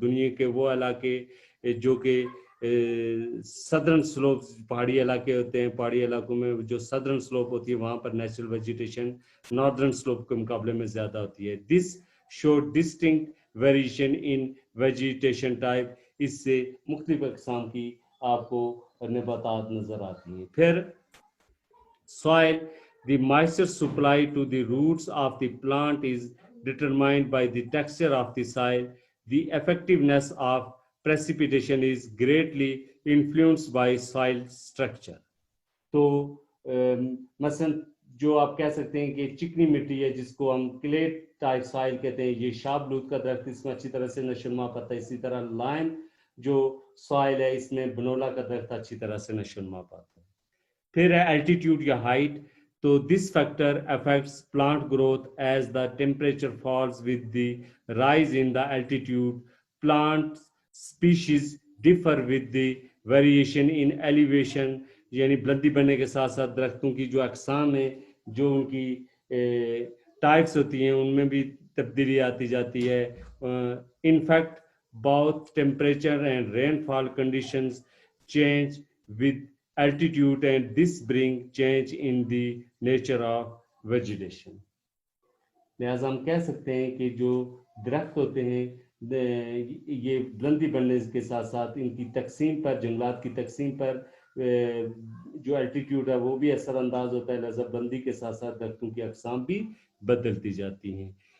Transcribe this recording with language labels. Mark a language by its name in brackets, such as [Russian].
[Urdu] دنیا کے وہ علاقے جو کہ سدرن سلوپس پہاڑی علاقے ہوتے ہیں، پہاڑی علاقوں میں جو سدرن سلوپ ہوتی ہے وہاں پر نیچرل ویجیٹیشن ناردرن سلوپ کے مقابلے میں زیادہ ہوتی ہے. [English] This show distinct variation in vegetation type. [Urdu] اس سے مختلف اقسام کی آپ کو نباتات نظر آتی ہیں. [English] پھر soil, the moisture supply to the roots of the plant is determined by the texture of the soil. The effectiveness of precipitation is greatly influenced by soil structure. [Urdu] تو مثلا جو آپ کہہ سکتے ہیں کہ چکنی مٹی ہے جس کو ہم کلیٹ ٹائپ سائل کہتے ہیں، یہ شاہ بلوت کا درخت اس میں اچھی طرح سے نشو و نما پاتا ہے. اسی طرح لائم جو سائل ہے اس میں بنولا کا درخت اچھی طرح سے نشو و نما پاتا ہے. پھر ہے الٹیٹیوڈ یا ہائٹ. [English] تو this factor affects plant growth as the temperature falls with the rise in the altitude. Plant species differ with the variation in elevation. [Urdu] یعنی بلندی بڑھنے کے ساتھ ساتھ درختوں کی جو اقسام ہیں، جو ان کی ٹائپس ہوتی ہیں ان میں بھی تبدیلی آتی جاتی ہے. [English] In fact both temperature and rainfall conditions change with altitude and this bring change in the nature of vegetation. [Urdu] لہذا ہم کہہ سکتے ہیں کہ جو درخت ہوتے ہیں یہ بلندی بڑھنے کے ساتھ ساتھ ان کی تقسیم پر، جنگلات کی تقسیم پر جو الٹیٹیوڈ ہے وہ بھی اثر انداز ہوتا ہے. لہذا بلندی کے ساتھ ساتھ درختوں کی اقسام بھی بدلتی جاتی ہیں.